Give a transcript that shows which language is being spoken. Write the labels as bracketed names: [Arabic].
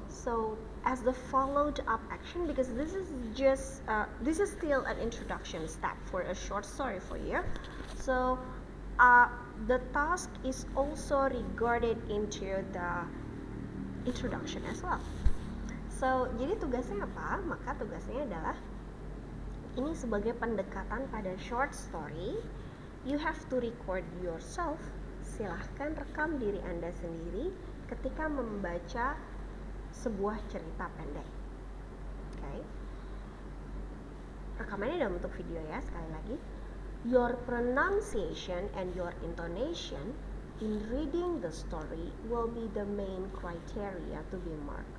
[English] So as the followed up action, because this is still an introduction step for a short story for you. So the task is also regarded into the introduction as well. [Indonesian] So jadi tugasnya apa? Maka tugasnya adalah ini sebagai pendekatan pada short story. [English] You have to record yourself. [Indonesian] Silahkan rekam diri Anda sendiri ketika membaca sebuah cerita pendek. Okay. Rekamannya dalam bentuk video ya, sekali lagi. [English] Your pronunciation and your intonation in reading the story will be the main criteria to be marked.